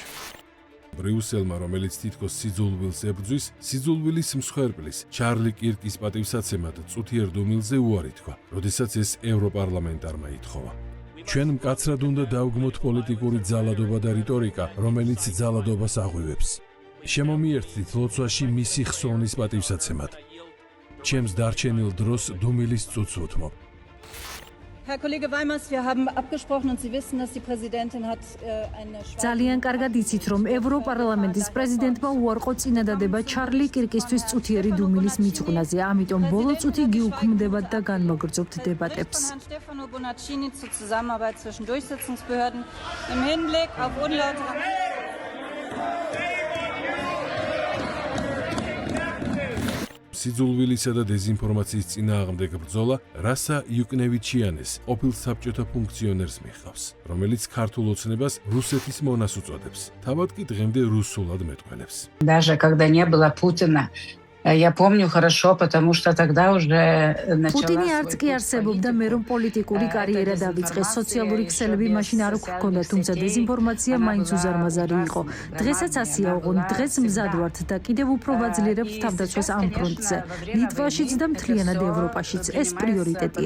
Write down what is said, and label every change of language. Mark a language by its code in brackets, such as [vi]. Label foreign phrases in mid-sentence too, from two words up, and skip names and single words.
[ka] ბრიუსელმა, რომელიც თითქოს სიძულვილს ებრძვის, სიძულვილის მსხვერპლის ჩარლი კირკის პატივსაცემად წუთიერ დუმილზე უარი თქვა, როდესაც ეს ევროპარლამენტარმა ითხოვა. ჩვენ მკაცრად უნდა დავგმოთ პოლიტიკური ძალადობა და რიტორიკა, რომელიც ძალადობას აღვივებს. შემომიერთდით ლოცვაში მისი ხსოვნის პატივსაცემად. ჩემს დარჩენილ დროს დუმილის წუთს ვუთმობ. [de] Herr Kollege Weimers, wir haben abgesprochen und Sie wissen, dass die Präsidentin hat eine [ka] ძალიან კარგად იცით, რომ ევროპარლამენტის პრეზიდენტმა უარყო წინადადება ჩარლი კირკისთვის წუთიერი დუმილის მიწღვნაზე, ამიტომ ბოლო წუთი გიუქმდებათ და განმოგრძობთ დებატებს. [de] Stefano Bonaccini zur Zusammenarbeit zwischen Durchsetzungsbehörden im Hinblick auf unlautere [ka] სიძულვილისა და დეზინფორმაციის წინააღმდეგ ბრძოლა რასა იუკნევიჩიანეს, ყოფილ საბჭოთა ფუნქციონერს მიჰყავს, რომელიც ქართულ ოცნებას რუსეთის მონას უწოდებს. თავად კი დღემდე რუსულად მეტყველებს. [ru] Даже когда не было Путина, я помню хорошо, потому что тогда уже [ka] პუტინი არც კი არსებობდა, მე რომ პოლიტიკური კარიერა დავიწყე, სოციალური ქსელები მაშინ არ გვქონდა, თუმცა დეზინფორმაცია მაინც უზარმაზარი იყო. დღესაც ასეა ოღონდ, დღეს მზად ვართ და კიდევ უფრო ვაძლიერებთ თავდაცვას ამ ფრონტზე. ლიტვაშიც და მთლიანად ევროპაშიც ეს პრიორიტეტია.